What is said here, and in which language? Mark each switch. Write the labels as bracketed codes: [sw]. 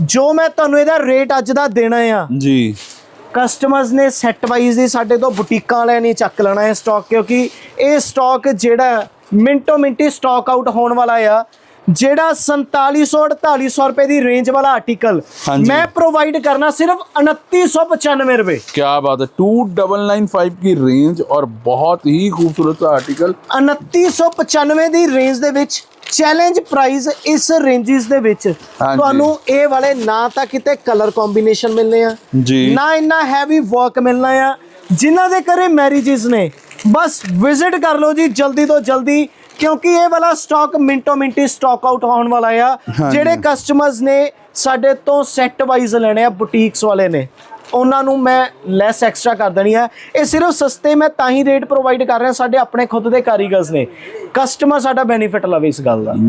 [pa] ਜੋ ਮੈਂ ਤੁਹਾਨੂੰ ਇਹਦਾ ਰੇਟ ਅੱਜ ਦਾ ਦੇਣਾ ਆ जी ਕਸਟਮਰਸ ਨੇ ਸੈੱਟ ਵਾਈਜ਼ ਹੀ ਸਾਡੇ ਤੋਂ ਬੁਟੀਕਾਂ ਵਾਲਿਆਂ ਨੇ ਚੱਕ ਲੈਣਾ ਹੈ ਸਟਾਕ ਕਿਉਂਕਿ ਇਹ ਸਟਾਕ ਜਿਹੜਾ ਮਿੰਟੋ ਮਿੰਟੀ ਸਟਾਕ ਆਊਟ ਹੋਣ ਵਾਲਾ ਆ ਜਿਹੜਾ 4700-4800 ਰੁਪਏ ਦੀ ਰੇਂਜ ਵਾਲਾ ਆਰਟੀਕਲ ਹਾਂਜੀ। ਮੈਂ ਪ੍ਰੋਵਾਈਡ ਕਰਨਾ ਸਿਰਫ 2995 ਰੁਪਏ। [hi] क्या बात है 2995 की रेंज और बहुत ही खूबसूरत सा आर्टिकल [pa] 2995 ਦੀ ਰੇਂਜ ਦੇ ਵਿੱਚ ਚੈਲੰਜ ਪ੍ਰਾਈਸ ਇਸ ਰੇਂਜਸ ਦੇ ਵਿੱਚ ਤੁਹਾਨੂੰ ਇਹ ਵਾਲੇ ਨਾ ਤਾਂ ਕਿਤੇ ਕਲਰ ਕੰਬੀਨੇਸ਼ਨ ਮਿਲਨੇ ਆ जी ਨਾ ਇੰਨਾ ਹੈਵੀ ਵਰਕ ਮਿਲਣਾ ਆ ਜਿਨ੍ਹਾਂ ਦੇ ਘਰੇ ਮੈਰਿਜਸ ਨੇ ਬਸ ਵਿਜ਼ਿਟ ਕਰ ਲਓ ਜੀ ਜਲਦੀ ਤੋਂ ਜਲਦੀ ਕਿਉਂਕਿ ਇਹ ਵਾਲਾ ਸਟਾਕ ਮਿੰਟੋ ਮਿੰਟੀ ਸਟਾਕ ਆਊਟ ਹੋਣ ਵਾਲਾ ਆ ਜਿਹੜੇ ਕਸਟਮਰਸ ਨੇ ਸਾਡੇ ਤੋਂ ਸੈੱਟ ਵਾਈਜ਼ ਲੈਣੇ ਆ ਬੁਟੀਕਸ ਵਾਲੇ ਨੇ ਉਹਨਾਂ ਨੂੰ ਮੈਂ ਲੈਸ ਐਕਸਟਰਾ ਕਰ ਦੇਣੀ ਹੈ ਇਹ ਸਿਰਫ ਸਸਤੇ ਮੈਂ ਤਾਂ ਹੀ ਰੇਟ ਪ੍ਰੋਵਾਈਡ ਕਰ ਰਿਹਾ ਸਾਡੇ ਆਪਣੇ ਖੁਦ ਦੇ ਕਾਰੀਗਰਸ ਨੇ ਕਸਟਮਰ ਸਾਡਾ ਬੈਨੀਫਿਟ ਲਵੇ ਇਸ ਗੱਲ ਦਾ